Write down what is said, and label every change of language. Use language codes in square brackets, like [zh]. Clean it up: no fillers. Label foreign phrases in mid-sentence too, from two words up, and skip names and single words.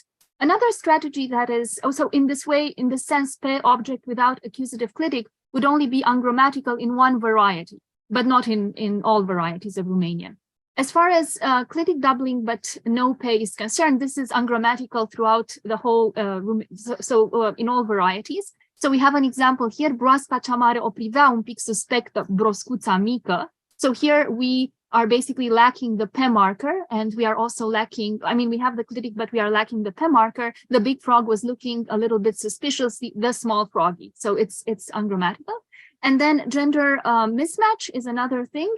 [en] Another strategy that is also in this way, in the sense, pe object without accusative clitic would only be ungrammatical in one variety, but not in all varieties of Romanian. As far as clitic doubling but no pe is concerned, this is ungrammatical throughout the whole, in all varieties. So we have an example here, [ro] broasca cea mare o privea un pic suspectă broscuța mică. [en] So here we are basically lacking the pe marker, and we are also lacking, I mean, we have the clitic, but we are lacking the pe marker. The big frog was looking a little bit suspicious, the small froggy. So it's ungrammatical. And then gender mismatch is another thing.